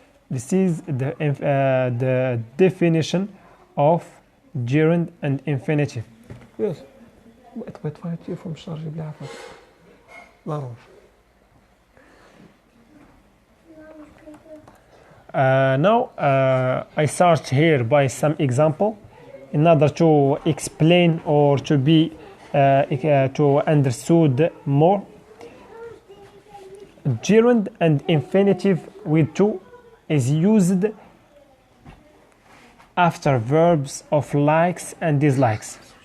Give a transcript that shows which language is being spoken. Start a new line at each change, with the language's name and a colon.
English: This is the definition of gerund and infinitive. Yes.
Arabic: طفيت التليفون بالشارجي بلا عفاك ضروري.
English: Now I start here by some example in order to explain or to be to understood more. Gerund and infinitive with to is used after verbs of likes and dislikes.